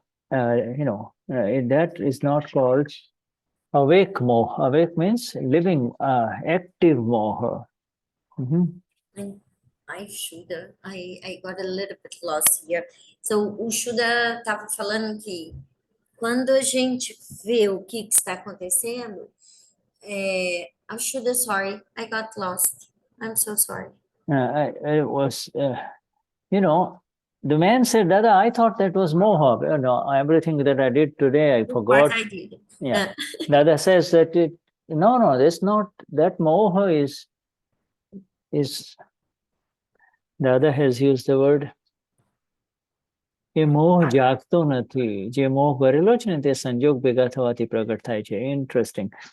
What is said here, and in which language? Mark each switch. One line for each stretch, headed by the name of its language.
English: that is not called awake moha. Awake means living, active moha. I Shuddha, I got a little bit lost here.
Portuguese: So, o Shuddha estava falando que quando a gente vê o que está acontecendo,
English: I'm Shuddha, sorry, I got lost. I'm so sorry. I was, the man said, Dada, I thought that was moha. Everything that I did today, I forgot. What I did. Yeah. Dada says that no, that's not, that moha is, Dada has used the word,
Gujarati: એ મોહ જાગતો નથી, જે મોહ ભરેલો છે ને તે સંજોગ ભેગા થવાથી પ્રગટ થાય છે.
English: Interesting.